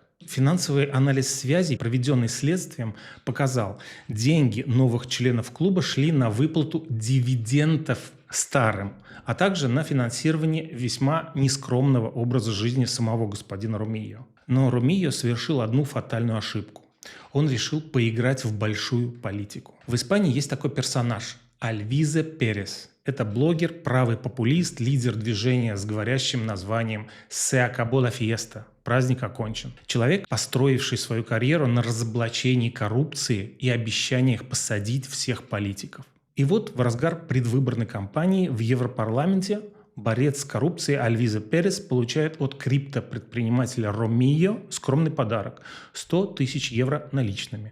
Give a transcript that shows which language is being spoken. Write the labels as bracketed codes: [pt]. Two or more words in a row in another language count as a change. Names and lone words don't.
[ru] Финансовый анализ связей, проведенный следствием, показал, деньги новых членов клуба шли на выплату дивидендов старым, а также на финансирование весьма нескромного образа жизни самого господина Ромио. Но Ромио совершил одну фатальную ошибку. Он решил поиграть в большую политику. В Испании есть такой персонаж – Альвизе Перес. Это блогер, правый популист, лидер движения с говорящим названием [es] «Se acabó la fiesta» – [ru] праздник окончен. Человек, построивший свою карьеру на разоблачении коррупции и обещаниях посадить всех политиков. И вот в разгар предвыборной кампании в Европарламенте борец с коррупцией Альвизе Перес получает от криптопредпринимателя Ромио скромный подарок – 100 тысяч евро наличными.